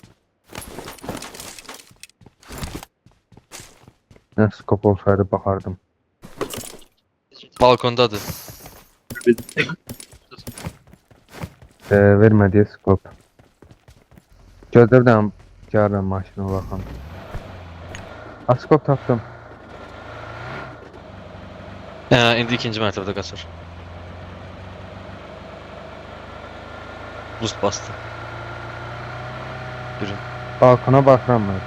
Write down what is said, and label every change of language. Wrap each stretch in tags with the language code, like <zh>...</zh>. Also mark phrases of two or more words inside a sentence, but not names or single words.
<tr>Ne skop olsaydı bakardım.</tr> <az>Balkondadır.</az> <tr>Vermediye skop. Gözlerden yarın maşına bakalım.</tr> <az>Skop tapdım. İndi ikinci mərtəbədə qaçır.</az> <tr>Boost bastı. Yürü. Balkona bakıram ben.</tr>